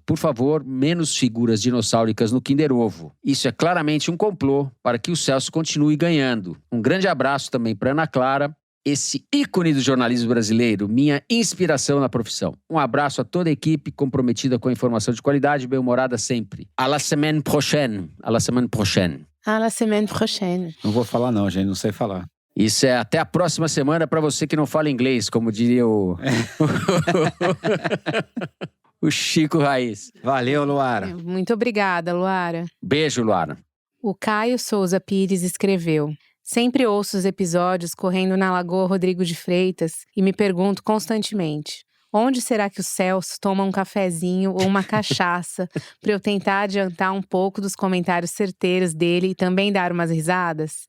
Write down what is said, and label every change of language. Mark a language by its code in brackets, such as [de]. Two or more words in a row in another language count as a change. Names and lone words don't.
[pt] Por favor, menos figuras dinossáuricas no Kinder Ovo. Isso é claramente um complô para que o Celso continue ganhando. Um grande abraço também para Ana Clara, esse ícone do jornalismo brasileiro, minha inspiração na profissão. Um abraço a toda a equipe comprometida com a informação de qualidade, bem-humorada sempre. [fr] À la semaine prochaine. À la semaine prochaine. À la semaine prochaine. [pt] Não vou falar não, gente, não sei falar. Isso é até a próxima semana para você que não fala inglês, como diria o Chico Raiz. Valeu, Luara. Muito obrigada, Luara. Beijo, Luara. O Caio Souza Pires escreveu: sempre ouço os episódios correndo na Lagoa Rodrigo de Freitas e me pergunto constantemente: onde será que o Celso toma um cafezinho ou uma cachaça para eu tentar adiantar um pouco dos comentários certeiros dele e também dar umas risadas?